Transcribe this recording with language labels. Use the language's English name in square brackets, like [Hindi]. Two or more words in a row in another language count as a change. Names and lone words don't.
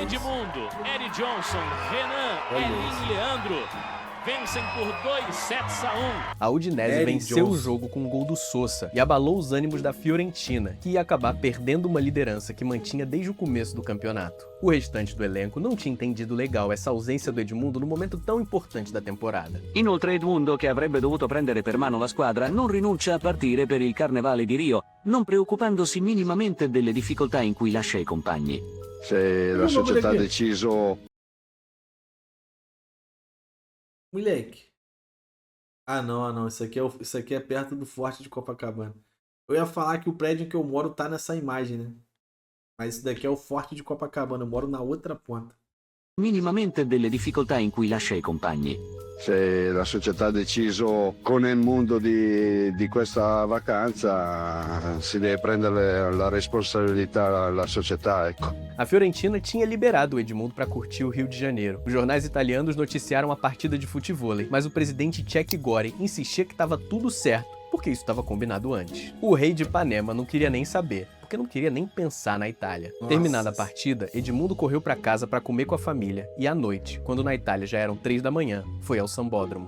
[Portuguese] Edmundo, Eric Johnson, Renan, Elin e Leandro vencem por 2-1. A Udinese Eric venceu Johnson. o jogo com um gol do Sosa e abalou os ânimos da Fiorentina, que ia acabar perdendo uma liderança que mantinha desde o começo do campeonato. O restante do elenco não tinha entendido legal essa ausência do Edmundo no momento tão importante da temporada. [Italian] Inoltre Edmundo, che avrebbe dovuto prendere per mano la squadra, non rinuncia a partire per il Carnevale di Rio, non preoccupandosi minimamente delle difficoltà in cui lascia i compagni. Se la società ha deciso. [Portuguese] Moleque. Ah, não. Isso aqui é perto do Forte de Copacabana. Eu ia falar que o prédio em que eu moro tá nessa imagem, né? Mas isso daqui é o Forte de Copacabana. Eu moro na outra ponta. [Italian] Minimamente delle difficoltà in cui lascia i compagni. Se la società ha deciso con il mondo di questa vacanza, si deve prendere la responsabilità la società, ecco. [Portuguese] A Fiorentina tinha liberado o Edmundo para curtir o Rio de Janeiro. Os jornais italianos noticiaram a partida de futevôlei, mas o presidente Cech Gori insistia que estava tudo certo, porque isso estava combinado antes. O rei de Ipanema não queria nem saber, porque não queria nem pensar na Itália. Nossa. Terminada a partida, Edmundo correu para casa para comer com a família e à noite, quando na Itália já eram 3 da manhã, foi ao Sambódromo.